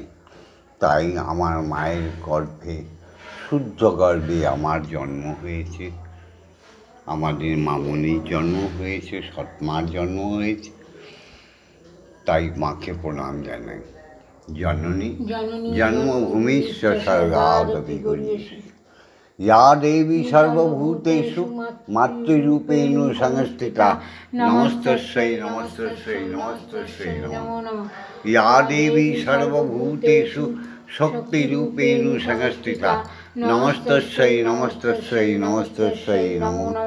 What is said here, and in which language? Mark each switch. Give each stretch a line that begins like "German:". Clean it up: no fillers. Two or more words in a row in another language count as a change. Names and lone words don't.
Bangla: তাই আমার মায়ের গর্ভে, শুদ্ধ গর্ভে আমার জন্ম হয়েছে, আমাদের মামনির জন্ম হয়েছে, সৎমার জন্ম হয়েছে। তাই মাকে প্রণাম জানাই।
Sanskrit: জননী জন্মভূমিশ্চ স্বর্গাদপি গরীয়সী। या देवी सर्वभूतेषु मातृरूपेण संस्थिता नमस्तस्यै नमस्तस्यै नमस्तस्यै नमो नमः। या देवी सर्वभूतेषु शक्तिरूपेण संस्थिता नमस्तस्यै नमस्तस्यै नमस्तस्यै नमो नमः।